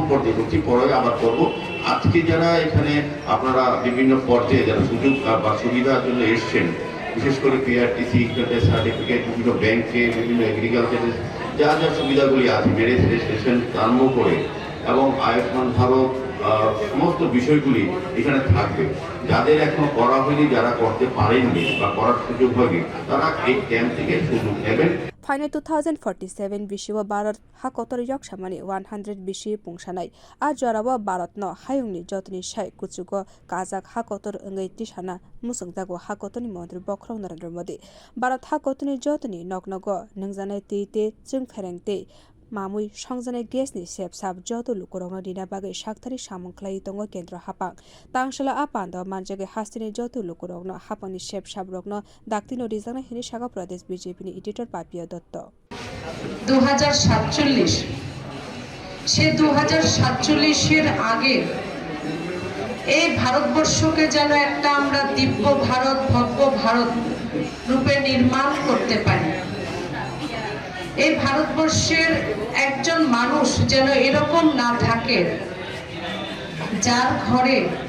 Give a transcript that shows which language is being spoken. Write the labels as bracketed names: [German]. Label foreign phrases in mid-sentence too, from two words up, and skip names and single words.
[Bangla] পর্যায়ে করছি পরে আবার করবো আজকে যারা এখানে আপনারা বিভিন্ন পর্যায়ে যারা সুযোগ বা সুবিধার জন্য এসছেন বিশেষ করে পিআরটিসি সার্টিফিকেট বিভিন্ন ব্যাংকে বিভিন্ন এগ্রিকালচারের যা যা সুবিধাগুলি আছে ম্যারেজ রেজিস্ট্রেশন আরম্ভ করে এবং আয়ুষ্মান ভারত সমস্ত বিষয়গুলি এখানে থাকবে যাদের এখনো করা হয়নি যারা করতে পারেননি বা করার সুযোগ হয়নি তারা এই ক্যাম্প থেকে সুযোগ নেবেন [Kok Borok] Final 2047 bishiwa Bharat ha kotor yok samani 100 bishi pungsanai a jorawa Bharat no hayungni jotni shai kuchugo kazak ha kotor wngwi tisana musungjago ha kotoni Mantri Bokrok Narendra Modi Bharat ha kotoni jotni noknogo nungjanai teite chungferengte mamui songjanai gesni sep sap joto lukorogno dina bagai sakthari samung khwlaiwi tongo Kendra haphang Tangsalo a pandao manjakha hastini joto lukorogno haphangni sep sabrogno daktino rijana hini Shaka Pradesh BJP ni editor Papio Dotto [Bangla] 2047 সে 2047 এর আগে এই ভারতবর্ষকে যেন একটা আমরা দিব্য ভারত ভব্য ভারত রূপে নির্মাণ করতে পারি এই ভারতবর্ষের একজন মানুষ যেন এরকম না থাকে যার ঘরে